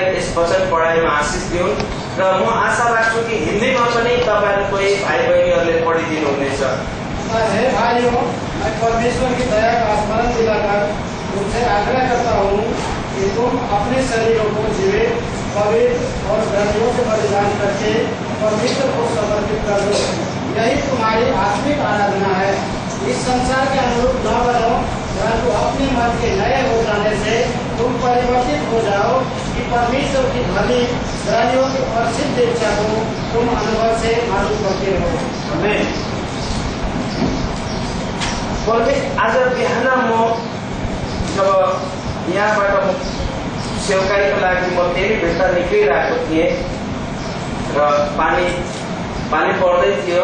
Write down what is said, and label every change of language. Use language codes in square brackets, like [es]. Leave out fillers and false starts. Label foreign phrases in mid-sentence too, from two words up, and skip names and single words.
[ne] वचन पढाइमा आशिष दिउन् र म आशा राख्छु कि हिन्दीमा पनि तपाईहरु कोही भाइ बहिनीहरुले पढिदिनु हुनेछ। [hi] हे भाइयों, मैं परमेश्वर की दया का स्मरण दिलाकर तुमसे आग्रह करता हूँ कि तुम अपने शरीरों को जीवित, पवित्र और धर्मियों से बलिदान करके परमेश्वर को समर्पित कर दो। यही तुम्हारी आत्मिक आराधना है। इस संसार के अनुरूप न बनो, परंतु अपने मन के नए हो जाने से तुम परिवर्तित हो जाओ कि परमेश्वर की भली धर्मियों की प्रसिद्ध इच्छा को तुम अनुभव से मालूम करते हो। आमेन। [ne] आज बिहान म जब यहाँबाट म सेवकाईको लागि म फेरि भित्र निक्लिरहेको थिएँ र पानी पर्दै थियो